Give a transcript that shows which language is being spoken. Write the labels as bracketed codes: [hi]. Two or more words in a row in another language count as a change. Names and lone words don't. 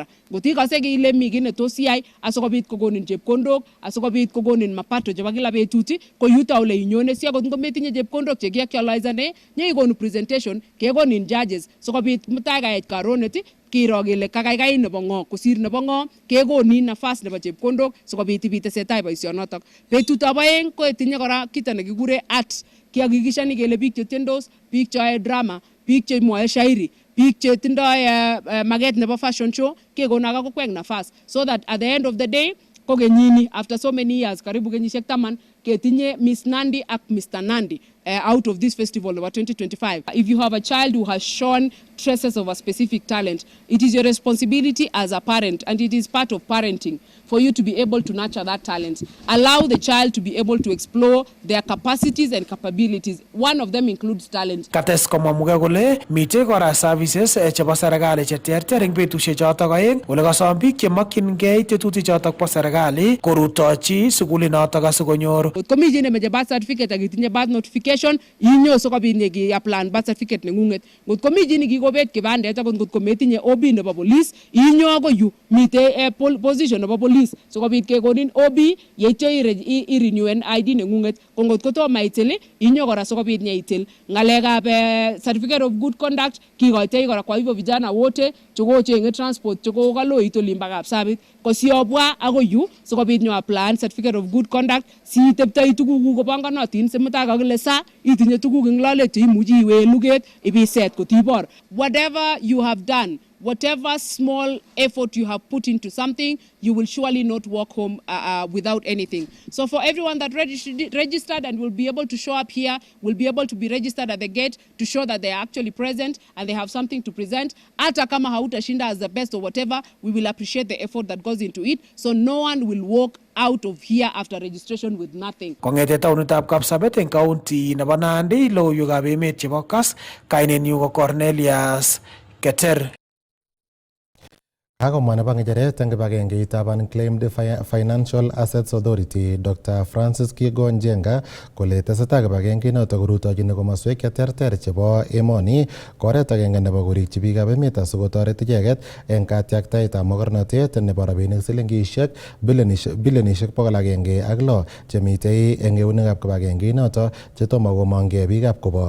[kln] Ngot ikose kile mi kit netos iyai asikobit kokonin chepkondok, asikobit kokonin mapato chebo kila betut ko yuto ole inyone si akot ngometinye chepkondok chekiakyolizane nyeikonu presentation kekonin judges sikobit mutai kait karonet kiro kele kakaikai nebo ng'o kosir nebo ng'o kekonin nafas nebo chepkondok sikobit ibitesetai boisionotok. Betutab aeng ko etinye kora kito nekikure art. Kihakikishani kele biik chetyendos, biik choe drama, biik chemwoe shairi, biik chetindoi maket nebo [en] fashion show [kln] kekonu akakokwek nafas [en] so that at the end of the day [kln] ko kenyini [en] after so many years [kln] karibu kenyisiek 10 ketinye Miss Nandi ak Mr. [en] Nandi out of this festival over 2025. If you have a child who has shown traces of a specific talent, it is your responsibility as a parent and it is part of parenting for you to be able to nurture that talent. Allow the child to be able to explore their capacities and capabilities. One of them includes talent. [kln] Kates komwa Muge kole mitei kora services chebo serikali cheterter eng betusiek chotok aeng ole kasom biik chemokyingei tetutik chotok bo serikali korutochi sukulinotok asikonyor. Komi chi nemeche [en] birth certificate [kln] ak itinye [en] birth notification registration [kln] inyo sikobit nyeki-apply [en] birth certificate [kln] nengunget. Ngot komi chi nekikobet kibandet akot ngot kometinye OB nebo police inyo akoi yu mite position nebo police sikobit kekonin OB yeityo i-renewen ID nengunget. Ko ngot kotomo itil inyo kora sikobit nyeitil. Ngalekab [en] certificate of good conduct [kln] kikoitoi kora [sw] kwa hivyo vijana wote [kln] chekochenge transport chekokaloit olimbo Kapsabet ko siobwa akoi yu sikobit nyo apply [en] certificate of good conduct [kln] si teptoi tuguk kobanganotin simutai kakile sa itinye tuguk eng lolet cheimuchi iwe luget ibiset kotibor. [en] Whatever you have done, whatever small effort you have put into something, you will surely not walk home without anything. So for everyone that registered and will be able to show up here, will be able to be registered at the gate to show that they are actually present and they have something to present. [sw] Hata kama hautashinda [en] as the best or whatever, we will appreciate the effort that goes into it. So no one will walk out of here after registration with nothing. [kln] Kongete taunitab Kapsabet eng county nebo Nandi logoiwekab emet chebo Kass, kainenyu ko Cornelius Keter. Kakomwa nebo ngecheret eng kibagengeitab Unclaimed Financial Assets Authority Dr. Francis Kigo Njenga kole tesetai kibagenge notok korutojini komoswek cheterter chebo emoni koret agenge nebo korikyi biikab emet asikotoret icheket eng katyaktaetab mogornotet nebo rabinik silingishek bilionishek 106 chemitei eng eunekab kibagenge notok chetomo komongkei biikab kobo.